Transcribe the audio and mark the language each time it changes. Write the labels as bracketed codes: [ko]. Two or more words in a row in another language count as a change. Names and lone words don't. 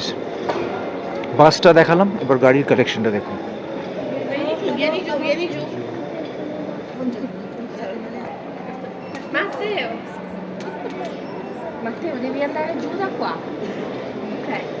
[bn] বাসটা দেখালাম, এবার গাড়ির কালেকশনটা দেখুন। [it] Matteo, devi andare giù da qua. Ok.